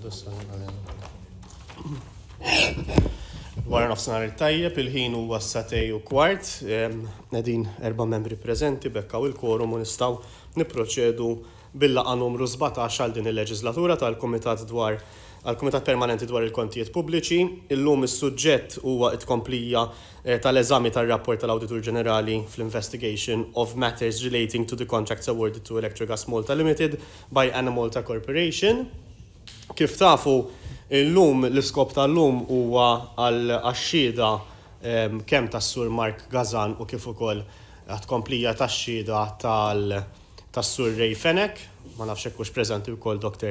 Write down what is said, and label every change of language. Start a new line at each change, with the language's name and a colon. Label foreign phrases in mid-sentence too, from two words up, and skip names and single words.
Maltese: Wara nofsinhar il-tajjeb il-ħin huwa s-satej u kwart, qegħdin 4 membri preżenti bekkaw il-kworum u nistgħu nipproċedu bil-laqgħa numru 17 għal din il-leġislatura tal-Kumitat għall-Kumitat Permanenti dwar il-Kontijiet Pubbliċi. Illum is-suġġett huwa t-tkomplija tal-eżami tar-rapport tal-Awditur Ġenerali fl-
English: investigation of matters relating to the contracts awarded to Electrigas Malta Limited by Anna Malta Corporation.
Maltese: Kif tafu illum l-iskop tal-lum huwa għal-xhieda kemm tas-Sur Mark Gazan u kif ukoll għat-komplija tax-xhieda tas-Sur Ray Fenek, ma nafx hekk hux preżenti wkoll Dr.